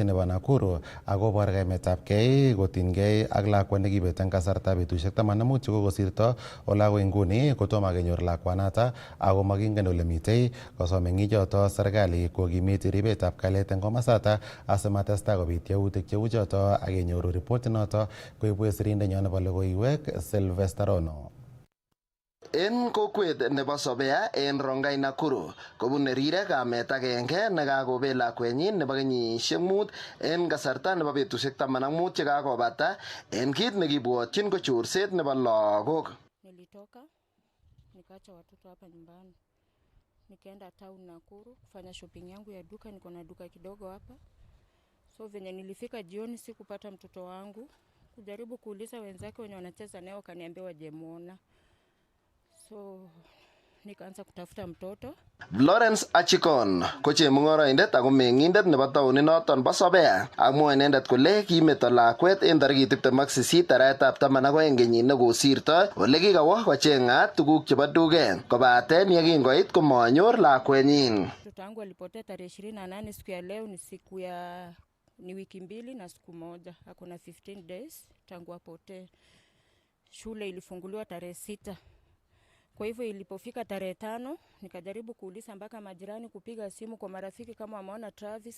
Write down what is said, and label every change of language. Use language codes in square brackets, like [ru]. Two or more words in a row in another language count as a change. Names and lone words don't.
[kln] nebo Nakuru akobor kaimetabgei kotinygei ak lakwa nekibet eng kasartab betusiek 15 chekokosirto ole akoi nguni kotomo kenyor lakwanoto ako makingen ole mitei kosom meng'ichoto serikali kokimiti ribetab kalyet eng komosato asimatestai kobit yautik cheu choto akenyoru ripotinoto koibwech sirindenyo nebo logoiwek Sylvester Rono. En kokwet nebo Sobea en Rongai Nakuru kobune rirek kamet agenge nekakobet lakwenyin nebo kenyisiek 5 en kasarta nebo betusiek 15 chekakobata en kit nekibwotyin ko chorset nebo lagok. [sw] Nilitoka nikaacha watoto hapa nyumbani nikaenda town Nakuru kufanya shopping yangu ya duka, niko na duka kidogo hapa. So venye nilifika jioni sikupata mtoto wangu. Kujaribu kuuliza wenzake wenye wanacheza naye wakaniambia wajemuona. So nikaanza kutafuta mtoto. [kln] Lawrence Achikon ko chemung'oroindet ako meng'indet nebo taonit noton bo Sobea. Amwa inendet kole kimeto lakwet en tarikit 28 arawetab 12 kenyit nekosirtoi ole kikawo kocheng'at tuguk chebo duket kobaten yekingoit komanyor lakwenyin. [sw] Mtoto wangu alipotea tarehe 28. Siku ya leo ni wiki mbili na siku moja. Hakuna 15 days tangu apotee. Shule ilifunguliwa tarehe 6. Kwa hivyo ilipofika tarehe 5 nikajaribu kuuliza mpaka majirani, kupiga simu kwa marafiki kama wameona Travis.